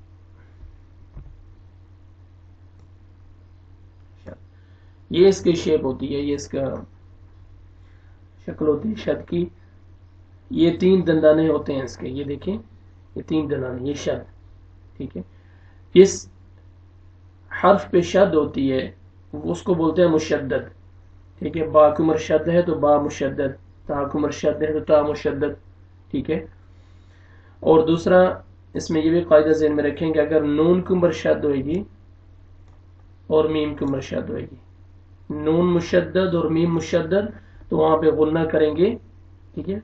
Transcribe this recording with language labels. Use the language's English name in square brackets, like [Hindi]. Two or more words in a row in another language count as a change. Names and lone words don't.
[Urdu] یہ اس کی شیپ ہوتی ہے، یہ اس کا شکل ہوتی ہے شد کی۔ یہ 3 دندانے ہوتے ہیں اس کے، یہ دیکھیں، یہ 3 دندانے، یہ شد، ٹھیک ہے۔ اس حرف پہ شد ہوتی ہے اس کو بولتے ہیں مشدد، ٹھیک ہے۔ با کمر شد ہے تو با مشدد، تا کمر شد ہے تو تا مشدد، ٹھیک ہے۔ اور دوسرا اس میں یہ بھی قاعدہ ذہن میں رکھیں کہ اگر نون کمر شد ہوئے گی اور میم کمر شد ہوئے گی، نون مشدد اور میم مشدد، تو وہاں پہ غنہ کریں گے، ٹھیک ہے۔